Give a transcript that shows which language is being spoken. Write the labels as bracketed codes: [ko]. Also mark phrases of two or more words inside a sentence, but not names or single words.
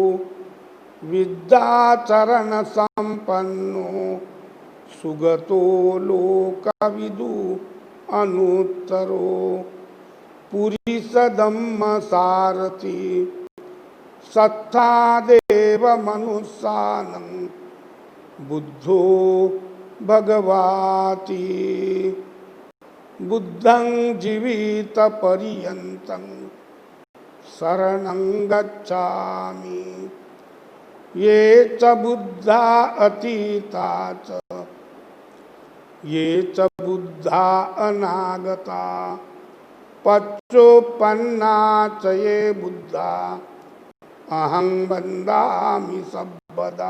[pi] विद्याचरण संपन्नो सुगतो लोकविदु अनुत्तरो पुरीश धम्म सारथि सत्ता देव मनुष्यानं बुद्धो भगवाति। बुद्धं जीवित पर्यन्तं शरणं गच्छामि। ये च बुद्धा अतीता च ये च बुद्धा अनागता पच्चोपन्ना च ये बुद्धा अहं वन्दामि सर्वदा।